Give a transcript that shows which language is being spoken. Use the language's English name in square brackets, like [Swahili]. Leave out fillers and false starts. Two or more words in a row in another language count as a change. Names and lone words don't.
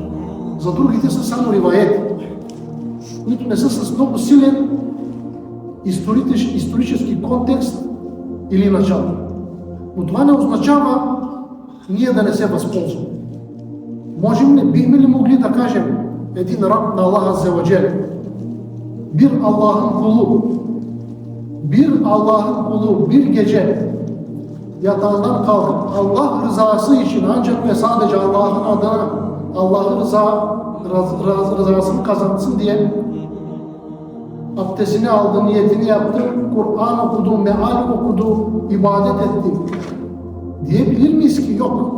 [Bulgarian] За другите са само риваети, които не са с много силен исторически контекст или начало. Но това не означава ние да не се възползваме. Бихме ли могли да кажем един раб на Аллах [Arabic] عز وجل: [Turkish] bir Allah'ın kulu bir gece yatağından kalkıp Allah rızası için ancak ve sadece Allah'ın adına Allah'ın rızasını kazansın diye abdestini aldı, niyetini yaptı, Kur'an okudu, meal okudu, ibadet etti diyebilir miyiz ki? Yok.